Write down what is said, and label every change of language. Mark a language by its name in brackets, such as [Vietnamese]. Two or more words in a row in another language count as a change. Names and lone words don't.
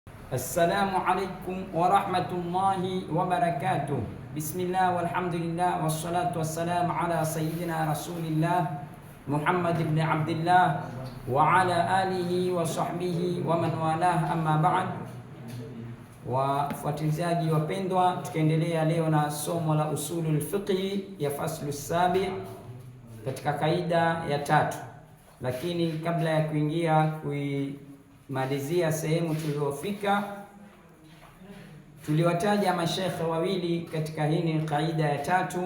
[Arabic] السلام عليكم ورحمة الله وبركاته. بسم الله والحمد لله والصلاة والسلام على سيدنا رسول الله محمد بن عبد الله وعلى آله وصحبه ومن والاه، أما بعد. [Swahili] Wafuatilizaji wapendwa, tukaendelea leo na somo la [Arabic] أصول الفقه [Swahili] ya faslu sabi katika kaida ya 3, lakini kabla ya kuingia malizia sehemu tuliyofika, tuliwataja mashekhe wawili katika hii kaida ya 3.